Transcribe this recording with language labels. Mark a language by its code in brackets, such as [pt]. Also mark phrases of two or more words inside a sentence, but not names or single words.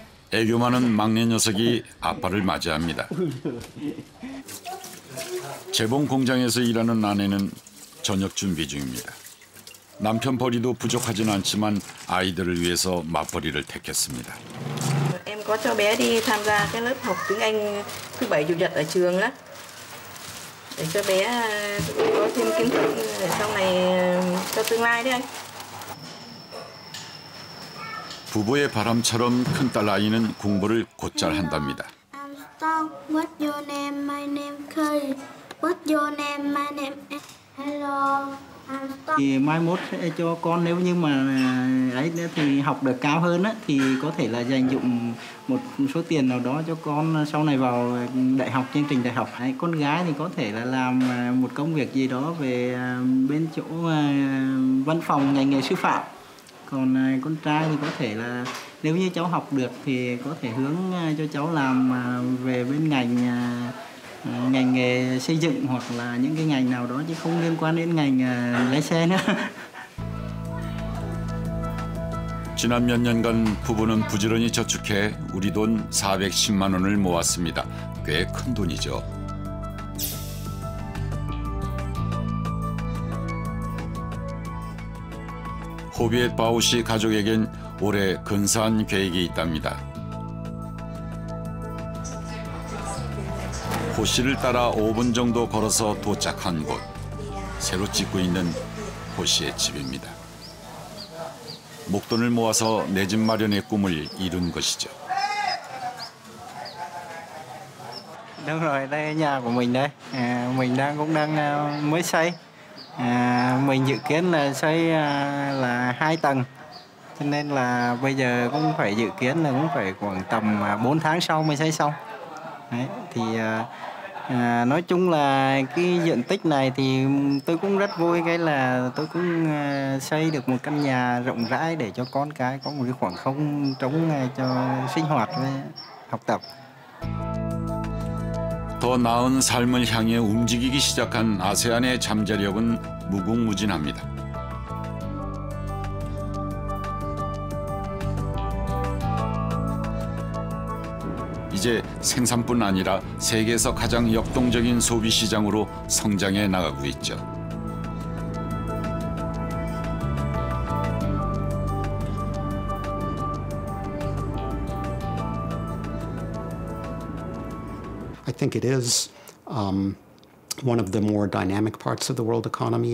[ko] 애교 많은 막내 녀석이 아빠를 맞이합니다. 재봉 공장에서 일하는 아내는 저녁 준비 중입니다. 남편 벌이도 부족하진 않지만 아이들을 위해서 맞벌이를 택했습니다. [vi] Em có cho bé đi tham gia cái lớp học tiếng Anh thứ bảy chủ nhật ở trường đó. Để cho bé có thêm kiến thức sau này cho tương lai đấy anh. [ko] 부부의 바람처럼 큰딸 아이는 공부를 곧잘 한답니다. [en] What's your name? My name Curry. What's your name? My name Hello. [vi] Thì mai mốt sẽ cho con nếu như mà ấy thì học được cao hơn á, thì có thể là dành dụm một số tiền nào đó cho con sau này vào đại học, chương trình đại học. Hay con gái thì có thể là làm một công việc gì đó về bên chỗ văn phòng ngành nghề sư phạm. Còn con trai thì có thể là nếu như cháu học được thì có thể hướng cho cháu làm về bên ngành nghề xây dựng hoặc là những cái ngành nào đó chứ không liên quan đến ngành lái xe nữa. [ko] 지난 몇 년간 부부는 부지런히 저축해 우리 돈 410만 원을 모았습니다. 꽤 큰 돈이죠. 호비엣 바우시 가족에겐 올해 근사한 계획이 있답니다. 호 씨를 따라 5분 정도 걸어서 도착한 곳. 새로 짓고 있는 호 씨의 집입니다. 목돈을 모아서 내 집 마련의 꿈을 이룬 것이죠. [vi] Đúng rồi, đây là nhà của mình đây. Mình cũng đang mới xây. Mình dự kiến là xây là 2 tầng. Cho nên là bây giờ cũng phải dự kiến là cũng phải khoảng tầm 4 tháng sau mới xây xong. Đấy, thì nói chung là cái diện tích này thì tôi cũng rất vui, cái là tôi cũng xây được một căn nhà rộng rãi để cho con cái có một cái khoảng không trống cho sinh hoạt với học tập. [ko] 더 나은 삶을 향해 움직이기 시작한 아세안의 잠재력은 무궁무진합니다. 이제 생산뿐 아니라 세계에서 가장 역동적인 소비 시장으로 성장해 나가고 있죠. [en] I think it is one of the more dynamic parts of the world economy.